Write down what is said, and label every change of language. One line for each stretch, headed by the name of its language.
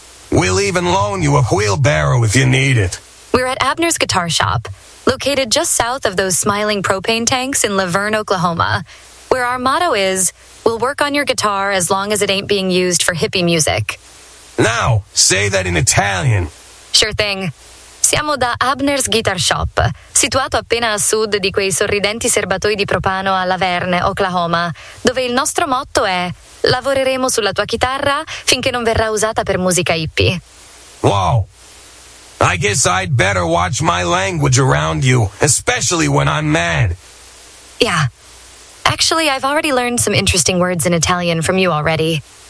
English: We'll even loan you a wheelbarrow if you need it. We're at Abner's Guitar Shop, located just south of those smiling propane tanks in Laverne, Oklahoma, where our motto is, we'll work on your guitar as long as it ain't being used for hippie music. Now, say that in Italian. Sure thing.
Italian: Siamo da Abner's Guitar Shop, situato appena a sud di quei sorridenti serbatoi di propano a Laverne, Oklahoma, dove il nostro motto è «Lavoreremo sulla tua chitarra finché non verrà usata per musica hippie».
English: Wow! I guess I'd better watch my language around you, especially when I'm mad. Yeah. Actually, I've already learned some interesting words in Italian from you already.